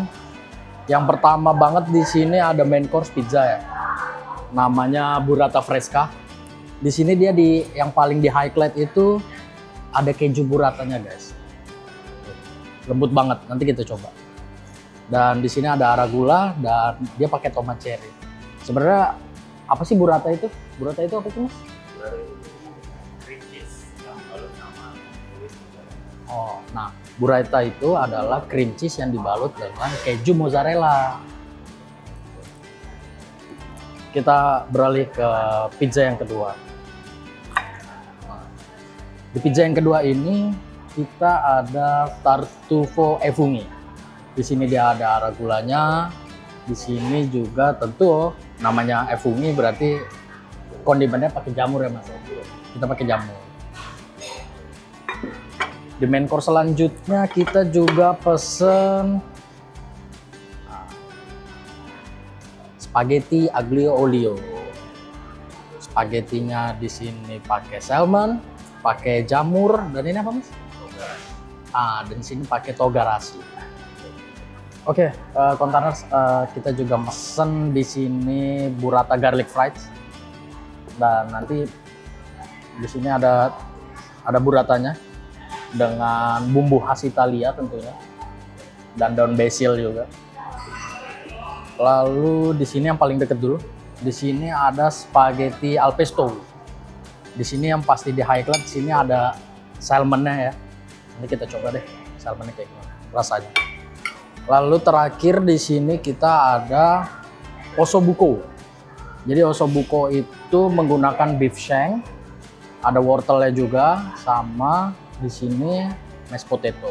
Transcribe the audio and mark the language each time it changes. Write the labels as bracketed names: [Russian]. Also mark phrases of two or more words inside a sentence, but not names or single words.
[Indonesian] Yang pertama banget di sini ada [English] main course [Indonesian] pizza ya. Namanya burrata fresca. Di sini dia yang paling di highlight itu ada keju burratanya guys. Lembut banget, nanti kita coba. Dan di sini ada arugula dan dia pakai tomat cherry. Sebenarnya apa sih burrata itu? Burrata itu apa sih mas? [English] Cream cheese [Indonesian] yang balut sama kulit. Oh, nah burrata itu adalah [English] cream cheese [Indonesian] yang dibalut dengan keju mozzarella. Kita beralih ke pizza yang kedua. Nah, di pizza yang kedua ini kita ada tartufo e funghi. Di sini dia ada arugulanya. Di sini juga tentu namanya e funghi berarti kondimennya pakai jamur ya mas. Kita pakai jamur. Di [English] main course [Indonesian] selanjutnya kita juga pesen spaghetti aglio olio. Spagettinya di sini pakai salmon, pakai jamur dan ini apa mas? Dan di sini pakai togarasi. Oke, kontainer kita juga mesen di sini burrata garlic fries. Dan nanti di sini ada burratanya dengan bumbu khas Italia tentunya dan daun basil juga. Lalu di sini yang paling deket dulu, di sini ada spaghetti al pesto. Di sini yang pasti di highlight, di sini ada salmonnya ya. Nanti kita coba deh salmonnya kayak gimana rasanya. Lalu terakhir di sini kita ada ossobuco. Jadi ossobuco itu menggunakan [English] beef shank, [Indonesian] ada wortelnya juga, sama di sini [English] mashed potato.